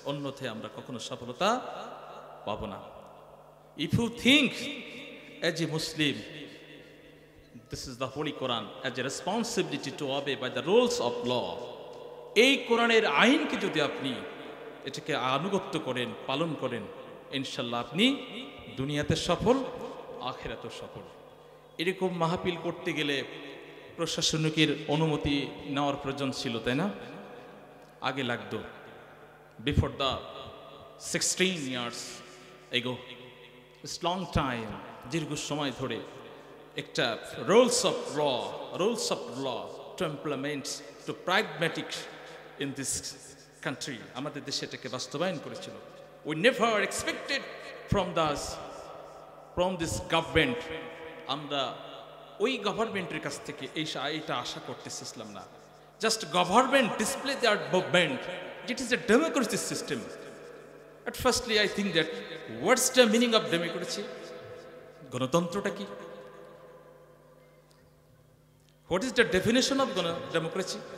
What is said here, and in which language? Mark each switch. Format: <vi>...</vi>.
<bn>অন্যথায় আমরা কখনো সফলতা পাবো না।</bn> <en>If you think as a Muslim this is the Holy Quran as a responsibility to obey by the rules of law,</en> <bn>এই কোরআনের আইনকে যদি আপনি এটাকে আনুগত্য করেন, পালন করেন, ইনশাআল্লাহ আপনি দুনিয়াতে সফল, আখিরাতে সফল। এরকম মাহফিল করতে গেলে প্রশাসনিকের অনুমতি নেওয়ার প্রয়োজন ছিল, তাই না? আগে লাগতো।</bn> <en>before the 16 years ago, it's long time,</en> <bn>দীর্ঘ সময় ধরে একটা</bn> <en>rules of law to implement, to pragmatic in this country,</en> <bn>আমাদের দেশে এটাকে বাস্তবায়ন করেছিল।</bn> <en>We never expected from this government,</en> <bn>আমরা ওই গভর্নমেন্টের কাছ থেকে এইটা আশা করতেছিলাম না।</bn> <en>Just government display their movement, it is a democracy system. At firstly I think that what's the meaning of democracy?</en> <bn>গণতন্ত্রটা কি?</bn> <en>What is the definition of democracy?</en>